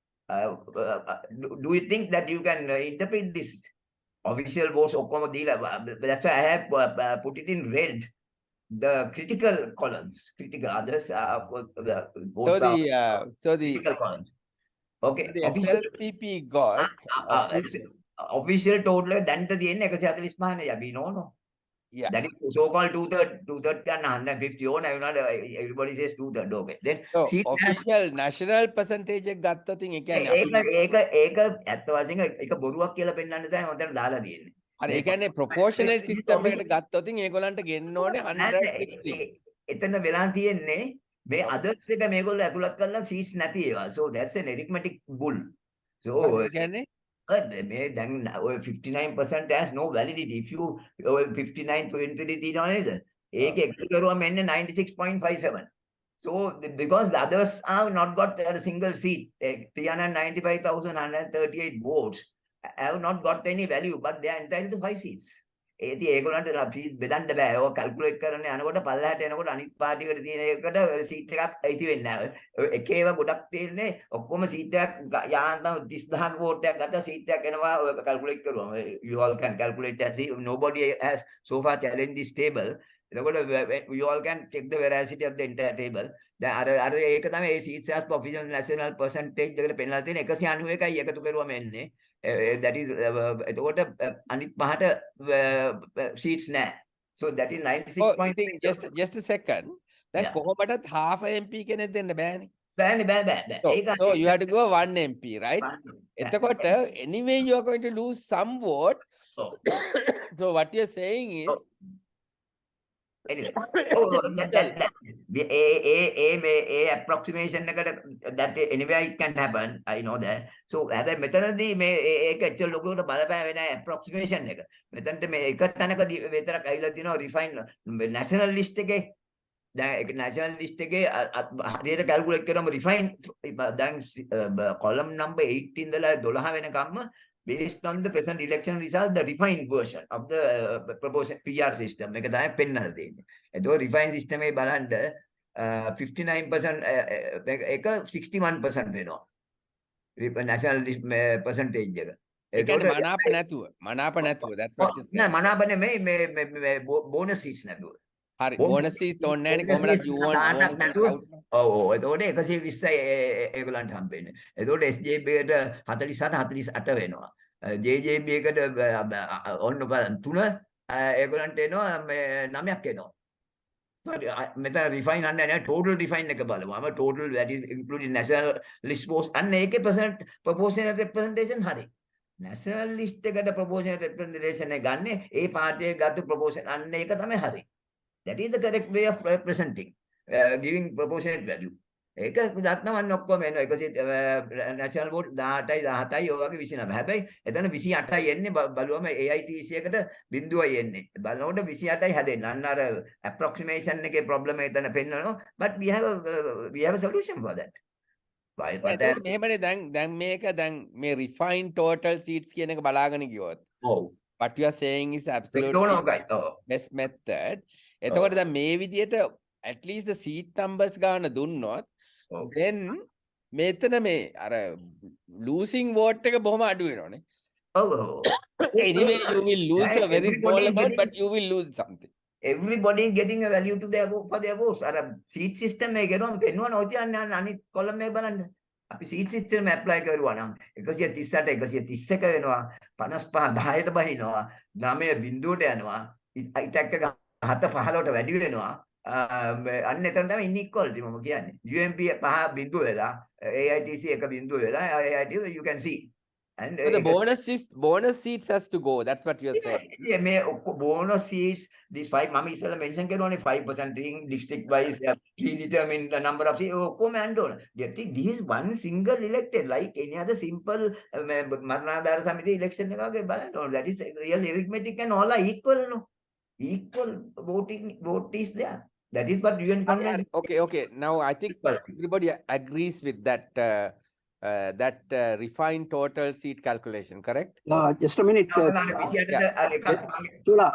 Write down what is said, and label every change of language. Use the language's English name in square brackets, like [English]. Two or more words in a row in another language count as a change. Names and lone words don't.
[English] Do you think that you can interpret this official votes? That's why I have put it in red. The critical columns, critical others are critical columns. Okay. The SLPP got official total [Sinhala] දැන්ට තියෙන්නේ [English] 145 we know. Yeah. That is so-called 2/3 and 150 on. Everybody says 2/3. Okay. Then so official national percentage [Sinhala] එක ගත්තොත් ඒ කියන්නේ ඒක ඇත්ත වශයෙන්ම එක බොරුවක් කියලා පෙන්වන්න තමයි මම දාලා තියෙන්නේ. හරි ඒ කියන්නේ [English] proportional system [Sinhala] එකට ගත්තොත් ඒගොල්ලන්ට ගෙන්න ඕනේ 160. එතන වෙලා තියෙන්නේ මේ others එක මේගොල්ලෝ ඇතුළත් කරලා seats නැති ඒවා. [English] So that's an arithmetic bull. So [Sinhala] ඒ කියන්නේ [English] then 59% has no validity. If you [Sinhala] 59.23 තියෙනවා නේද? ඒක එකතු කරුවම එන්නේ 96.57. [English] So because the others have not got a single seat, 395,138 votes have not got any value, but they are entitled to 5 seats. [Sinhala] ඒති ඒගොල්ලන්ට බෙදන්න බෑ. ඔය කැල්කියුලේට් කරන්න යනකොට පල්ලහැට එනකොට අනිත් පාටියකට තියෙන එකට සීට් එකක් අයිති වෙන්නේ නැහැ. එක ඒවා ගොඩක් තියෙන්නේ ඔක්කොම සීට් එකක් යාන්තම් 30000ක වෝට් එකක් ගත්තා සීට් එකක් එනවා ඔය කැල්කියුලේට් කරුවම. [English] You all can calculate and see. Nobody has so far challenged this table. එතකොට you all can check the veracity of the entire table. [Sinhala] දැන් අර ඒක තමයි ඒ සීට්ස් [English] as official national percentage [Sinhala] එකට පෙන්නලා තියෙන 191යි එකතු කරුවම එන්නේ. [English] That is [Sinhala] එතකොට අනිත් පහට seats නැහැ. [English] So that is 96. just a second. [Sinhala] දැන් කොහොමදත් [English] half MP [Sinhala] කෙනෙක් දෙන්න බෑනේ. බෑ. [English] So you have to go 1 MP, right? එතකොට anyway you are going to lose some vote. So what you are saying is anyway, approximation that anyway it can happen. I know that. So [Sinhala] හැබැයි මෙතනදී මේ ඒක ඇක්චුअल ලොකුවට බලපෑම වෙන approximation එක. මෙතනට මේ එක තැනක විතරක් ඇවිල්ලා තියෙනවා [English] refine national list [Sinhala] එකේ. දැන් ඒක [English] national list [Sinhala] එකේ හරියට [English] calculate කරාම refine දැන් column number 8 [Sinhala] ඉඳලා 12 වෙනකම්ම [English] based on the present election result, the refined version of the proportion PR system. [Sinhala] එක තමයි පෙන්නලා තියෙන්නේ. ඒතකොට [English] refined system [Sinhala] එකේ බලන්න 59% එක 61% වෙනවා. [English] national percentage එක. [Sinhala] ඒ කියන්නේ මනාප නැතුව [English] that's what you [Sinhala] නෑ මනාප නෙමෙයි මේ [English] bonus seats [Sinhala] නැතුව. හරි [English] bonus seats [Sinhala] ඕනේ නැනේ කොහමද [English] you want bonus seats out. [Sinhala] ඔව් එතකොට 120යි ඒගොල්ලන්ට හම්බෙන්නේ. එතකොට SJB එකට 47 48 වෙනවා. JJB එකට ඔන්න බලන්න 3 ඒගොල්ලන්ට එනවා 9ක් එනවා. මෙතන refine අන්න නෑ total refine එක බලමුම [English] total that is including national list votes [Sinhala] අන්න ඒකේ [English] proportional representation [Sinhala] හරි. [English] national list [Sinhala] එකට [English] proportional representation [Sinhala] එක ගන්න ඒ පාර්ටියේ ගත්ත proportion අන්න ඒක තමයි හරි. [English] That is the correct way of representing, giving proportionate value. [Sinhala] ඒක දත්නවන්න ඔක්කොම එනවා 100 national vote 18යි 17යි ඔය වගේ 29. හැබැයි එතන 28යි එන්නේ බලුවම AITC එකට බිඳුවයි එන්නේ. බලනකොට 28යි හැදෙන්නේ. අන්න අර approximation එකේ problem එතන පෙන්නනවා. [English] But we have a solution for that. [Sinhala] එතකොට මෙහෙමනේ දැන් මේක දැන් මේ [English] refined total seats [Sinhala] කියන එක බලාගෙන ගියොත් ඔව්. [English] what you are saying is absolutely [Sinhala] ඒකෝනෝකයි. ඔව්. [English] best method. [Sinhala] එතකොට දැන් මේ විදියට [English] at least the seat numbers [Sinhala] ගන්න දුන්නොත් ඔව්. then මෙතන මේ අර [English] losing vote [Sinhala] එක බොහොම අඩු වෙනවනේ. ඔව්. ඔව්. [English] Anyway you will lose a very small Everybody amount getting- but you will lose something. everybody is getting a value to their vote for their votes. [Sinhala] අර [English] seat system [Sinhala] එක ගෙනුවම පෙන්වන ඔය තියන්නේ අනිත් column එක බලන්න. අපි [English] seat system apply [Sinhala] කරුවා නම් 138 131 වෙනවා 55 10ට බහිනවා 9 බිඳුවට යනවා ඉටැක් එක 7 15ට වැඩි වෙනවා අන්න එතන තමයි inequality මම කියන්නේ UMP 5 බිඳුව වෙලා AITC 1 බිඳුව වෙලා AITC [English] you can see and So the bonus seats has to go. That's what you're saying. yeah, මේ bonus seats these 5 [Sinhala] මම ඉස්සෙල්ලා [English] mention කරුවානේ 5% in district wise predetermined the number of seats [Sinhala] ඔක්කොම යන්න ඕන. [English] This is one single elected like any other simple [Sinhala] මරණාධාර සමිති [English] election [Sinhala] එක වගේ බලන්න ඕන. [English] That is real arithmetic and all are equal no. Equal vote is there. That is what UN convention. Okay. Now I think everybody agrees with that refined total seat calculation, correct? Just a minute. Chula.